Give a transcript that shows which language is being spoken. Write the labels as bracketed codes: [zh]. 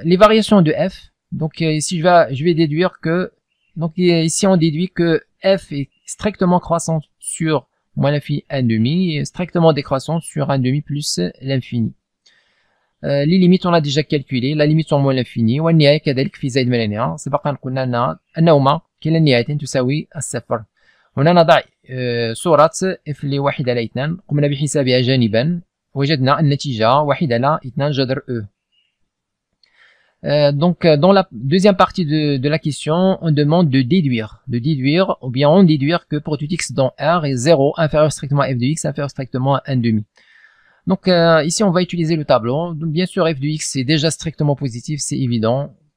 [fr] Les variations de f, donc ici je vais déduire que, donc ici on déduit que f est strictement croissante sur moins l'infini 1/2 et strictement décroissante sur 1/2 plus l'infini. Les limites on a déjà calculé, la limite sur moins l'infini [ar] والنهاية كذلك في زائد من النهاية. سبق قلنا أنهما كلا النهايتين تساوي الصفر. هنا نضع صورة f لواحد على 2 قمنا بحسابها جانبا وجدنا النتيجة 1 على 2 جذر e. [fr] Donc dans la deuxième partie de la question, on demande de déduire ou bien on déduire que pour tout x dans R est 0 inférieur strictement à f de x inférieur strictement à 1/2. Donc ici on va utiliser le tableau. Donc, bien sûr f de x est déjà strictement positif, c'est évident.